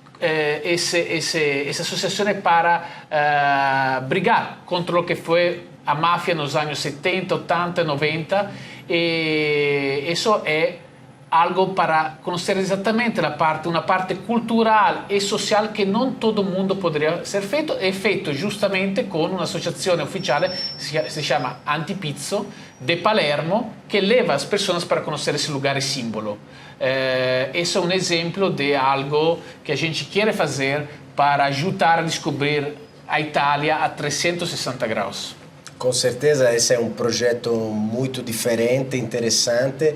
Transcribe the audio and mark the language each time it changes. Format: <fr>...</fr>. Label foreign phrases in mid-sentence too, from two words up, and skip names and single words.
<pt>associazione para brigar contra o que foi a máfia nos anos 70, 80, 90, e isso é algo para conhecer exatamente uma parte cultural e social que não todo mundo poderia ser feito, é feito justamente com uma</pt> <it>associazione ufficiale,</it> <pt>si chama Antipizzo, de Palermo, que leva as pessoas para conhecer esse lugar símbolo. Esse é um exemplo de algo que a gente quer fazer para ajudar a descobrir a Itália a 360 graus. Com certeza, esse é um projeto muito diferente, interessante.</pt>